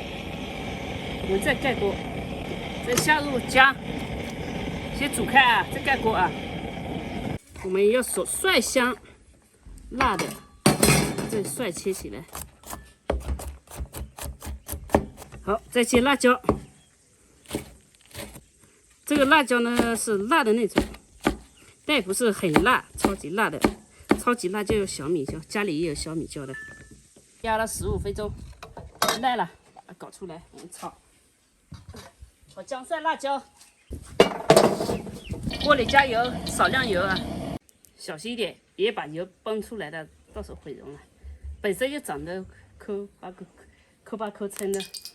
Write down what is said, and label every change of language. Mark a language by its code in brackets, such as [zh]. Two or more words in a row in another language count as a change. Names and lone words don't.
[zh] 我們再蓋鍋，再下入薑，先煮開啊，再蓋鍋啊。我們要蒜香辣的，這蒜切起來。好，再切辣椒。這個辣椒呢是辣的那種，但也不是很辣，超級辣的。超級辣就有小米椒，家裡也有小米椒的。壓了15分鐘，耐了，把它搞出來，我們炒。炒薑蒜辣椒，鍋裡加油，少量油啊，小心一點，別把油崩出來的，到時候毀容了。本身就長得摳巴摳稱的。